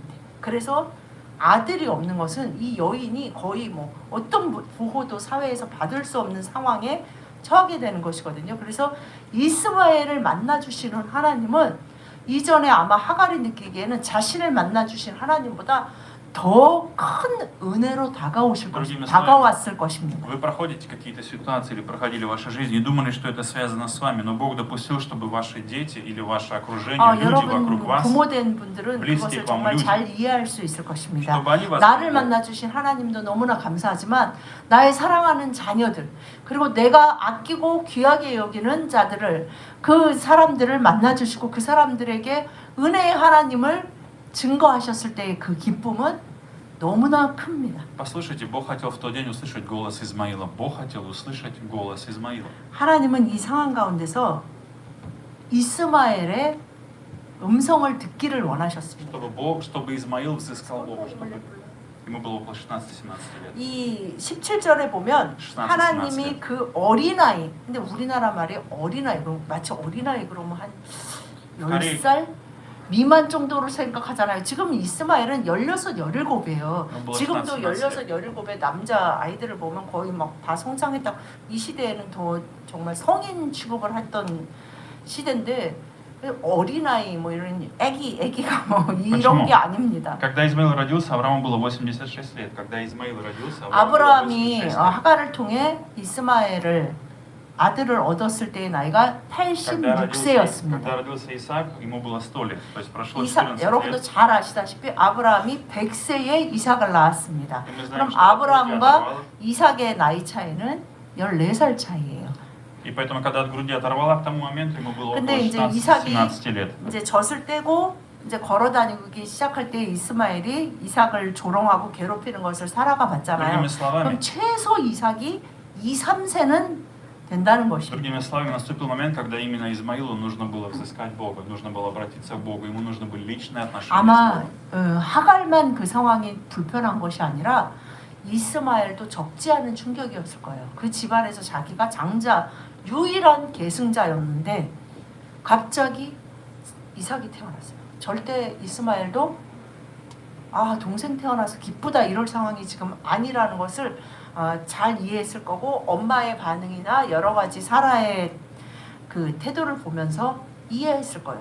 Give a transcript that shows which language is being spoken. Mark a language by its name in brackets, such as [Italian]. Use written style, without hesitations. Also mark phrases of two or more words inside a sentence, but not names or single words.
[Korean] 그래서 아들이 없는 것은 이 여인이 거의 뭐 어떤 보호도 사회에서 받을 수 없는 상황에 처하게 되는 것이거든요. 그래서 이스마엘을 만나 주시는 하나님은 이전에 아마 하갈이 느끼기에는 자신을 만나 주신 하나님보다 더 큰 은혜로 다가왔을 것입니다. [Russian] Вы проходите какие-то ситуации или проходили в вашей жизни и думали, что это связано с вами, но Бог допустил, чтобы ваши дети или ваше окружение, люди вокруг [Korean] 여러분 [Russian] вас, [Korean] 부모된 분들은 그것을 정말 잘 이해할 수 있을 것입니다. [Russian] чтобы они вас [Korean] 나를 만나 주신 하나님도 너무나 감사하지만 나의 사랑하는 자녀들 그리고 내가 아끼고 귀하게 여기는 자들을 그 사람들을 만나 주시고 그 사람들에게 은혜의 하나님을 증거하셨을 때의 그 기쁨은 너무나 큽니다. [Russian] Послушайте, Бог хотел в тот день услышать голос Измаила. Бог хотел услышать голос Измаила. [Korean] 하나님은 이 상황 가운데서 이스마엘의 음성을 듣기를 원하셨습니다. [Russian] Чтобы Измаил взыскал Бога, чтобы ему было около 16-17 лет. [Korean] 이 17절에 보면 16, 하나님이 그 어린아이, 근데 우리나라 말이 어린아이, 마치 어린아이 그러면 한 10살 미만 정도로 생각하잖아요. 지금 이스마엘은 16, 17이에요. 지금도 16, 17의 남자 아이들을 보면 거의 막 다 성장했다. 이 시대에는 더 정말 성인 취급을 했던 시대인데 어린아이 뭐 이런 애기가 뭐 이런 게 아닙니다. [Russian] Когда Измаил родился, Аврааму было 86 лет. Когда Измаил родился, Аврааму было [Korean] 아브라함이 [Russian] 86 лет. [Korean] 하가를 통해 이스마엘을 아들을 얻었을 때의 나이가 [Russian] Когда [Korean] 86세였습니다. [Russian] родился Исаак, ему было 100 лет. То есть прошло 14 [Korean] 여러분도 [Russian] лет. [Korean] 잘 아시다시피 아브라함이 100세에 이삭을 낳았습니다. [Russian] И мы знаем, [Korean] 그럼 [Russian] что [Korean] 아브라함과 [Russian] оторвало. [Korean] 이삭의 나이 차이는 14살 차이예요. [Russian] И поэтому, когда от груди оторвала, к тому моменту ему было около [Korean] 근데 이제 [Russian] 16-17 лет. [Korean] 이제 젖을 떼고 이제 걸어 다니기 시작할 때 이스마엘이 이삭을 조롱하고 괴롭히는 것을 사라가 봤잖아요. [Russian] Другими словами, [Korean] 그럼 최소 이삭이 2, 3세는 된다는 것입니다. [Russian] Другими словами, наступил момент, когда именно Измаилу нужно было взыскать Бога, нужно было обратиться к Богу, ему нужны были личные отношения [Korean] 아마 [Russian] с Богом. [Korean] 하갈만 그 상황이 불편한 것이 아니라 이스마엘도 적지 않은 충격이었을 거예요. 그 집안에서 자기가 장자, 유일한 계승자였는데 갑자기 이삭이 태어났어요. 절대 이스마엘도 동생 태어나서 기쁘다 이럴 상황이 지금 아니라는 것을 잘 이해했을 거고 엄마의 반응이나 여러 가지 사라의 그 태도를 보면서 이해했을 거예요.